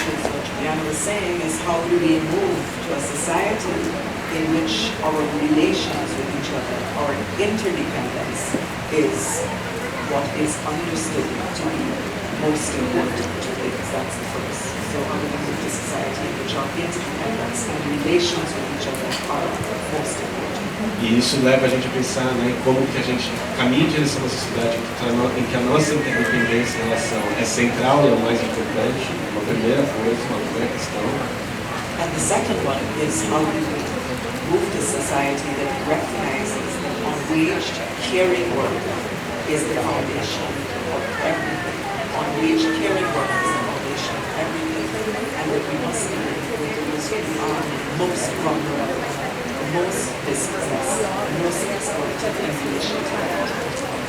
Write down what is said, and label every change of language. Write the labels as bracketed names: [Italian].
[English] What Juliana was saying is, how do we move to a society in which our relations with each other, our interdependence, is what is understood to be most important, because that's the first. So how do we move to a society in which our interdependence and relations with each other are most important? [Portuguese] E isso leva a gente a pensar, né, como que a gente caminha em direção a uma sociedade em que a nossa interdependência em relação é central e é o mais importante, uma primeira coisa, uma primeira questão. [English] And the second one is how do we move to a society that recognizes that unwaged caring work is the foundation of everything. Unwaged caring work is the foundation of everything, and that we must be with those who are most vulnerable, most dispossessed, most exploited in relation to that.